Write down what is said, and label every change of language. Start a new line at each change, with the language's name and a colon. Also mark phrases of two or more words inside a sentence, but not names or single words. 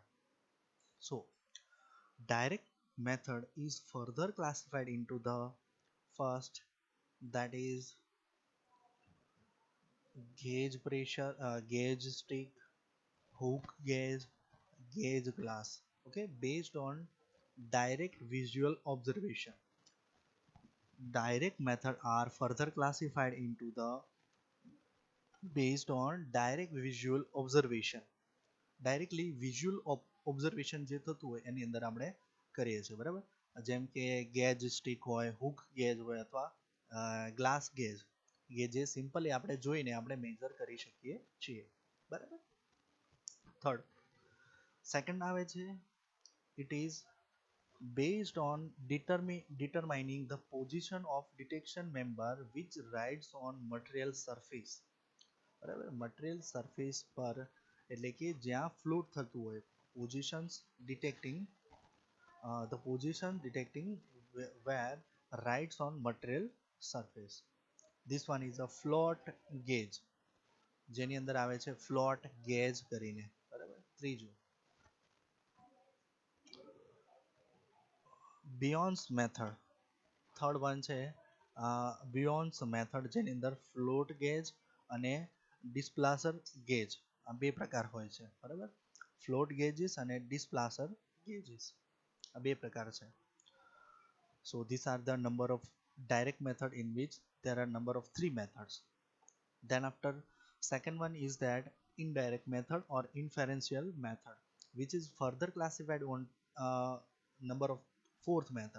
English: So direct method is further classified into the first, that is gauge pressure, gauge stick, hook gauge, gauge glass. Okay, based on direct visual observation. Direct method are further classified into the based on direct visual observation. directly visual observation
Gujarati: જે થતું હોય એની અંદર આપણે કરીએ છીએ, બરાબર. જેમ કે
English: gauge stick
Gujarati: હોય,
English: hook gauge
Gujarati: હોય અથવા
English: glass gauge,
Gujarati: જે સિમ્પલી આપણે જોઈને આપણે મેજર કરી શકીએ છીએ, બરાબર. થર્ડ, સેકન્ડ આવે છે,
English: it is based on determining the position of detection member which rides on material surface.
Gujarati: બરાબર,
English: material surface
Gujarati: પર એટલે કે જ્યાં ફ્લોટ થતું હોય,
English: positions detecting the position detecting where rides on material surface. This one is a float gauge,
Gujarati: જેની અંદર આવે છે
English: float gauge
Gujarati: કરીને, બરાબર. ત્રીજું, Bion's method.
English: third one
Gujarati: છે Bion's method, જેની અંદર
English: float gauge
Gujarati: અને
English: displacer gauge
Gujarati: આ બે પ્રકાર હોય છે, બરાબર.
English: float gauges
Gujarati: અને
English: displacer gauges
Gujarati: આ બે પ્રકાર છે.
English: So these are the number of direct method in which there are number of three methods. Then after second one is that indirect method or inferential method, which is further classified on number of fourth method.